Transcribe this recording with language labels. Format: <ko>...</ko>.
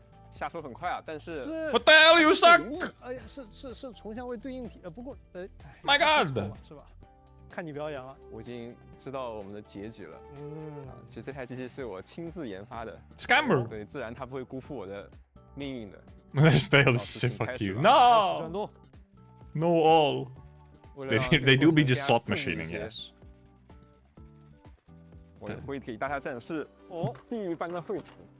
<zh>下手很快啊，但是</zh> <en>What the hell, you suck!</en> <zh>哎呀，是重相位对应体，不过</zh> <en>My God</en> <zh>是吧？看你表演了。我已经知道我们的结局了。其实这台机器是我亲自研发的</zh> <en>Scammer!</en> <zh>对，自然它不会辜负我的命运的。</zh> <en>They just failed to say fuck you. No! No all. They do be just slot machining, yes.</en> <zh>我会给大家展示地狱般的绘图。</zh>